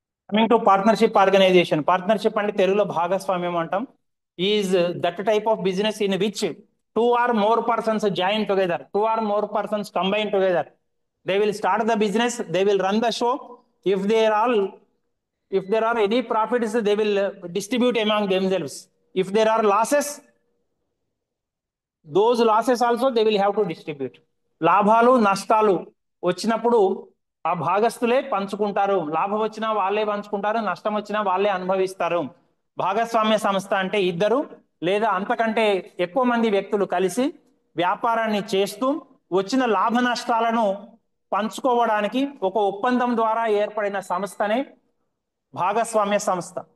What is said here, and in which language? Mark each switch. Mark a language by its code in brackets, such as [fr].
[en] Coming to partnership organization. [te] Partnership అంటే తెలుగులో భాగస్వామ్యం అంటాం. [en] Is that type of business in which two or more persons join together, two or more persons combine together. They will start the business, they will run the show. If there all, if there are any profits, they will distribute among themselves. If there are losses, those losses also they will have to distribute. [te] లాభాలు నష్టాలు వచ్చినప్పుడు ఆ భాగస్తులే పంచుకుంటారు. లాభం వచ్చినా వాళ్ళే పంచుకుంటారు, నష్టం వచ్చినా వాళ్ళే అనుభవిస్తారు. భాగస్వామ్య సంస్థ అంటే ఇద్దరు లేదా అంతకంటే ఎక్కువ మంది వ్యక్తులు కలిసి వ్యాపారాన్ని చేస్తూ వచ్చిన లాభ నష్టాలను పంచుకోవడానికి ఒక ఒప్పందం ద్వారా ఏర్పడిన సంస్థనే భాగస్వామ్య సంస్థ.